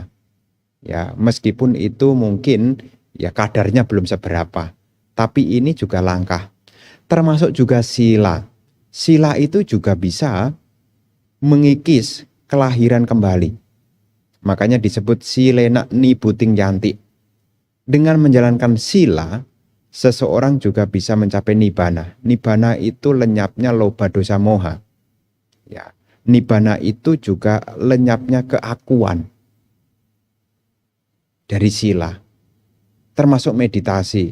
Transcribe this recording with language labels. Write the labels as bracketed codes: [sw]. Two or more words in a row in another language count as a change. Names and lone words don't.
[id] Ya, meskipun itu mungkin ya kadarnya belum seberapa, tapi ini juga langkah. Termasuk juga sila. Sila itu juga bisa mengikis kelahiran kembali. Makanya disebut [pi] silena nibuting yanti. [id] Dengan menjalankan sila, seseorang juga bisa mencapai nibbana. Nibbana itu lenyapnya loba, dosa, moha. Ya. Nibbana itu juga lenyapnya keakuan dari sila, termasuk meditasi.